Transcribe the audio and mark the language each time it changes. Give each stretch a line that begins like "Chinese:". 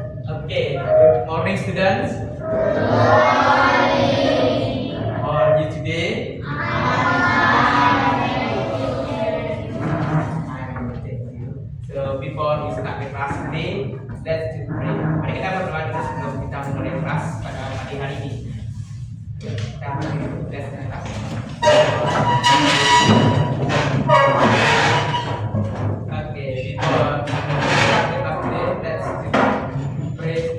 English: Okay, good morning students. How are you today? Thank you. So before we start the class today, let's pray.
Indonesian: Mari kita berdoa dulu sebelum kita mulai kelas pada pagi hari ini. Kita mulai kelas.
English: Okay, before we start the class today, let's pray.